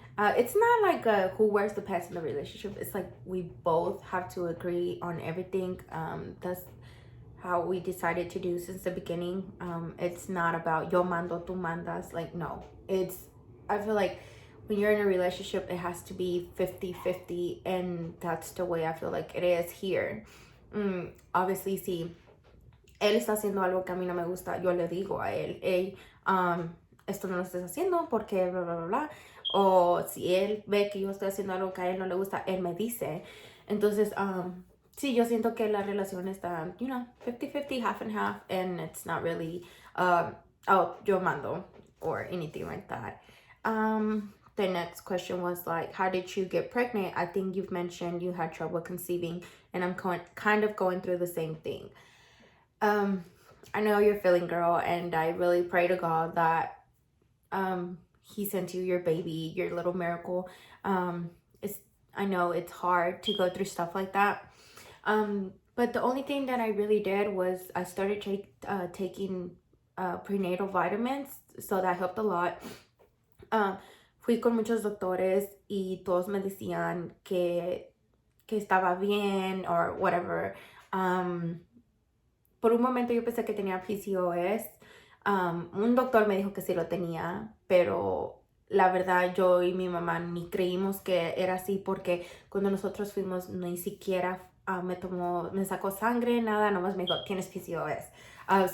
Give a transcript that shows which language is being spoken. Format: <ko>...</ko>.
<en>It's not like who wears the pants in the relationship. It's like we both have to agree on everything. That's how we decided to do since the beginning. It's not about</en> <es>yo mando, tu mandas.</es> <en>Like, no. I feel like when you're in a relationship, it has to be 50-50, and that's the way I feel like it is here.</en> <es>Obviously, si él está haciendo algo que a mí no me gusta, yo le digo a él, hey, esto no lo estás haciendo porque bla, bla, bla, bla. O si él ve que yo estoy haciendo algo que a él no le gusta, él me dice. Entonces, sí, yo siento que la relación está,</es> <en>50-50, half and half, and it's not really, oh,</en> <es>yo mando,</es> <en>or anything like that. The next question was like, how did you get pregnant? I think you've mentioned you had trouble conceiving, and I'm kind of going through the same thing. I know you're feeling, girl, and I really pray to God that he sent you your baby, your little miracle. I know it's hard to go through stuff like that. But the only thing that I really did was I started taking prenatal vitamins, so that helped a lot.</en> <es>Fui con muchos doctores y todos me decían que estaba bien</es> <en>or whatever.</en> <es>Por un momento yo pensé que tenía PCOS. Un doctor me dijo que sí lo tenía, pero la verdad yo y mi mamá ni creímos que era así, porque cuando nosotros fuimos ni siquiera me sacó sangre, nada, nomás me dijo, tienes PCOS.</es>